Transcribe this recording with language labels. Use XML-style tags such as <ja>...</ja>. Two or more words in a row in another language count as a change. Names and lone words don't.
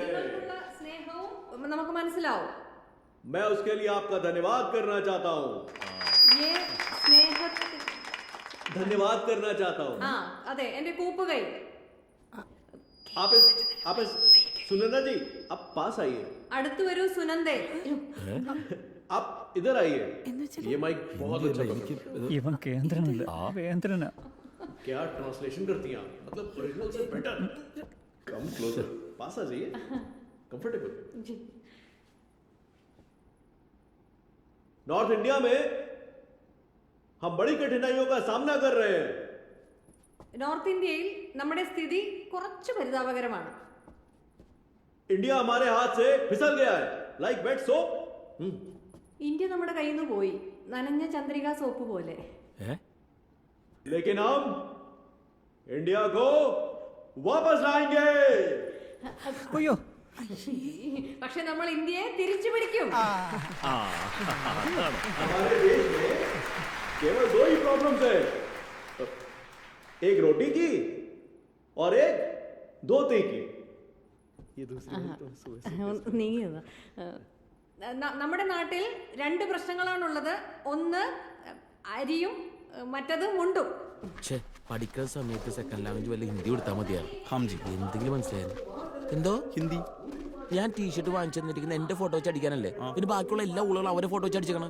<ml>നിങ്ങൾക്കുള്ള സ്നേഹവും നമുക്ക് മനസ്സിലാവും.</ml> <hi>मैं उसके लिए आपका धन्यवाद करना चाहता हूँ.</hi> <ml>ये സ്നേഹത്തിൽ</ml> <hi>धन्यवाद करना चाहता हूँ.</hi> <ml>ആ അതെ, എന്റെ കൂപ്പുകൈ.</ml> <hi>आप इस सुनंदा जी, आप पास आइए.</hi> <ml>അടുത്തു വരൂ സുനന്ദേ.</ml> <hi>आप इधर आइए, ये माइक बहुत अच्छा पकड़ता है।</hi> <ml>ഇവൻ കേന്ദ്രനല്ല വേന്ദ്രനാ.</ml> <hi>क्या ट्रांसलेशन करती हैं आप? मतलब ओरिजिनल से बेटर.</hi> <en>come closer,</en> <hi>पास आ जाइए. कंफर्टेबल. नॉर्थ इंडिया में हम बड़ी कठिनाइयों का सामना कर रहे हैं.</hi> <ml>നോർത്ത് ഇന്ത്യയിൽ നമ്മുടെ സ്ഥിതി കുറച്ച് പരിതാപകരമാണ്.</ml> <hi>इंडिया हमारे हाथ से फिसल गया है,</hi> <en>like wet soap.</en> <ml>ഇന്ത്യ നമ്മുടെ കയ്യിൽ നിന്ന് പോയി, നനഞ്ഞ ചന്ദ്രിക സോപ്പ് പോലെ.</ml> <hi>लेकिन हम इंडिया को वापस लाएंगे.</hi> <ml>അയ്യോ പക്ഷെ നമ്മൾ ഇന്ത്യയെ തിരിച്ചു പിടിക്കും.</ml> <hi>हमारे देश में केवल 2 ही प्रॉब्लम्स है, एक रोटी की और एक धोती की. ये दूसरी</hi> <ml>നീങ്ങിയത് നമ്മുടെ നാട്ടിൽ 2 പ്രശ്നങ്ങളാണുള്ളത്. ഒന്ന് അരിയും മറ്റത് മുണ്ടും. പഠിക്കുന്ന സമയത്ത്</ml> <en>second language</en> <ml>വല്ല ഹിന്ദി കൊടുത്താൽ മതിയായിരുന്നു. എന്തെങ്കിലും മനസ്സിലായിരുന്നു? എന്തോ ഹിന്ദി. ഞാൻ ടീഷർട്ട് വാങ്ങിച്ചു തന്നിരിക്കുന്ന എന്റെ ഫോട്ടോ വെച്ച് അടിക്കാനല്ലേ? പിന്നെ ബാക്കിയുള്ള എല്ലാ ഊളുകളും അവരെ ഫോട്ടോ വെച്ച് അടിച്ചേക്കണം.</ml>